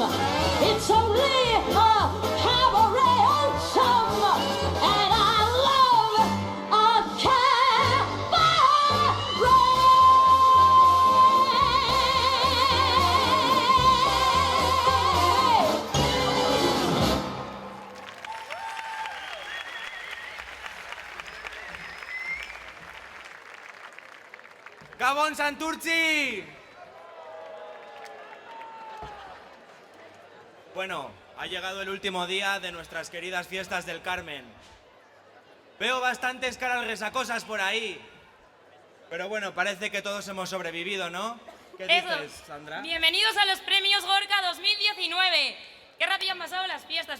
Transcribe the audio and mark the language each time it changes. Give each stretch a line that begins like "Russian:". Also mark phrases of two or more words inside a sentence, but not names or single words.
English: It's only a cabaret, oh chum. And I love a cabaret.
Basque: ¡Gabón Santurtzi!
Spanish: Bueno, ha llegado el último día de nuestras queridas fiestas del Carmen. Veo bastantes caras resacosas por ahí. Pero bueno, parece que todos hemos sobrevivido, ¿no? ¿Qué dices, Sandra? Bienvenidos a los premios Gorka 2019. Qué rápido han pasado las fiestas.